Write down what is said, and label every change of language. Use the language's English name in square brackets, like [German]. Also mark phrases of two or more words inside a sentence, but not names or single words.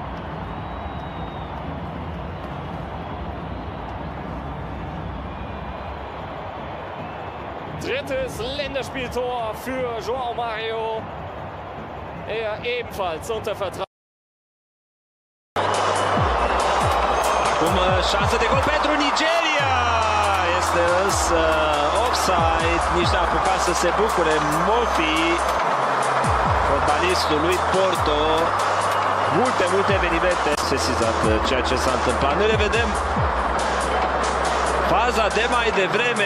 [German] Drittes Länderspieltor für João Mario. Er ebenfalls unter Vertrag. [Romanian] Șansă de gol pentru Nigeria. Este însă offside. Nici n-a apucat să se bucure Mofi, fotbalistul lui Porto. Multe evenimente. Sesizat ceea ce s-a întâmplat. Noi revedem faza de mai devreme.